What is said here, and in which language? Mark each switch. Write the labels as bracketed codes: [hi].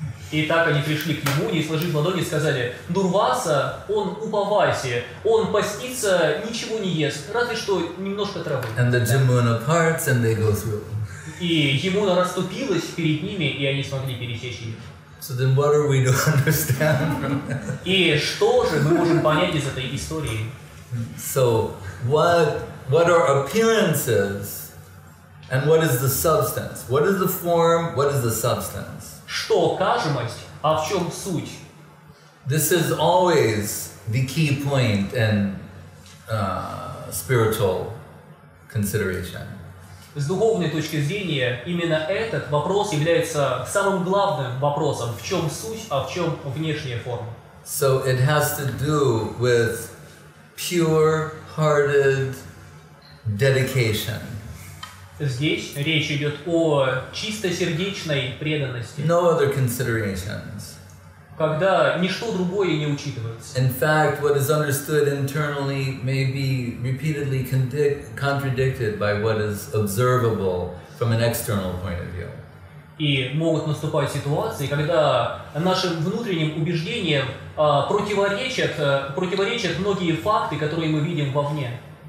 [ru] И так они пришли к Муни и, сложив ладони, сказали: Дурваса, он упаваси, он постится, ничего не ест, разве что немножко травы. [en] And the Jamuna parts and they go through. [ru] И Ямуна расступилась перед ними, и они смогли пересечь ее. [en] So then what are we to understand from that? [ru] И что же мы можем понять из этой истории? [en] So what are appearances and what is the substance? What is the form? What is the substance? [ru] Что кажемость, а в чем суть? [en] This is always the key point in spiritual consideration. [ru] С духовной точки зрения именно этот вопрос является самым главным вопросом: в чем суть, а в чем внешняя форма. [en] So it has to do with pure-hearted dedication. [ru] Здесь речь идет о чистосердечной преданности. [en] No other considerations. [ru] Когда ничто другое не учитывается. [en] In fact, what is understood internally may be repeatedly contradicted by what is observable from an external point of view. [ru] И могут наступать ситуации, когда нашим внутренним убеждениям противоречат многие факты, которые мы видим вовне.